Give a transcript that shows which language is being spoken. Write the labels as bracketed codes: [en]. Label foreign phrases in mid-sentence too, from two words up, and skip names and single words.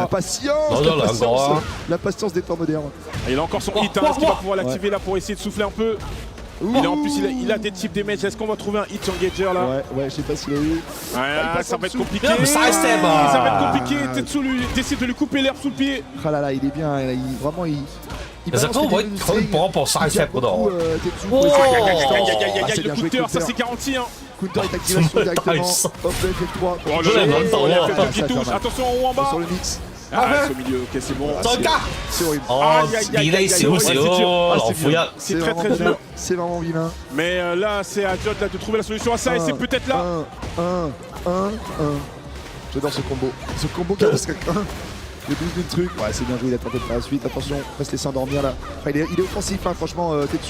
[fr] La patience, la patience des temps modernes. Et il a encore son hit, est-ce qu'il va pouvoir l'activer là pour essayer de souffler un peu? En plus, il a des types damage. Est-ce qu'on va trouver un hit engager là? Ouais, je sais pas s'il a eu. Ouais, ça va être compliqué. Ça va être compliqué. Tetsu décide de lui couper l'herbe sous le pied. Ah là là, il est bien. Vraiment, il. [yue] 其實都可以搏一搏 [en] side step [yue] 嗰度。 [fr] Le counter, ça c'est garanti. Counter est activation directement. Hop, F3. Oh, le FF2 qui touche. Attention en haut en bas. Sur le mix. Ah, c'est au milieu, ok, c'est bon. C'est horrible. [yue] delay少少，羅富一。 [fr] C'est très très dur. C'est vraiment vilain. Mais là, c'est à Judd de trouver la solution à ça et c'est peut-être là. 1. J'adore ce combo. Ce combo qui reste quelqu'un. Le boost du truc. Ouais, c'est bien joué, il a tenté de faire la suite. Attention, on va se laisser endormir là. Enfin, il est offensif, hein, franchement, Tetsu.